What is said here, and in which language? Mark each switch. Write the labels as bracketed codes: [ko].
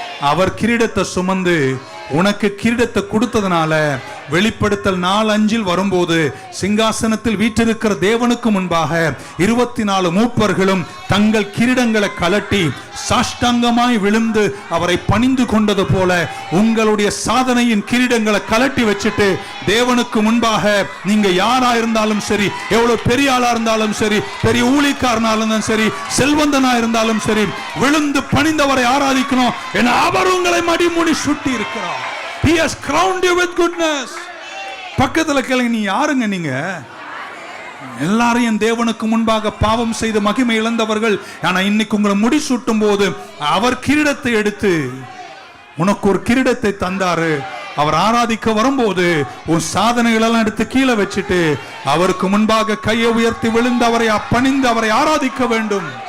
[ta] அவர் கிரீடத்தை சுமந்து உனக்கு கிரீடத்தை கொடுத்ததுனால வெளிப்படுத்தல் 4:5 வரும்போது சிங்காசனத்தில் வீற்றிருக்கிற தேவனுக்கு முன்பாக 24 மூப்பர்களும் தங்கள் கிரீடங்களை கலட்டி சாஷ்டாங்கமாய் விழுந்து அவரை பணிந்து கொண்டது போல உங்களுடைய சாதனையின் கிரீடங்களை கலட்டி வச்சுட்டு தேவனுக்கு முன்பாக நீங்க யாரா இருந்தாலும் சரி, எவ்வளவு பெரிய ஆளா இருந்தாலும் சரி, பெரிய ஊழியக்காரனாலும் சரி, செல்வந்தனா இருந்தாலும் சரி, விழுந்து பணிந்தவரை ஆராதிக்கணும். என அவர் உங்களை மடிமுடி சுட்டி இருக்கிறார். [en] He has crowned you with goodness. [ta] பக்கத்துல கேளுங்க, நீ யாருங்க? நீங்க எல்லாரையும் தேவனுக்கு முன்பாக பாவம் செய்து மகிமை இழந்தவர்கள். ஆனா இன்னைக்கு உங்களை முடிசூட்டும் போது அவர் கிரீடத்தை எடுத்து உனக்கு ஒரு கிரீடத்தை தந்தாரு. அவர் ஆராதிக்க வரும்போது உன் சாதனைகள் எல்லாம் எடுத்து கீழே வச்சுட்டு அவருக்கு முன்பாக கையை உயர்த்தி விழுந்து அவரை பணிந்து அவரை ஆராதிக்க வேண்டும்.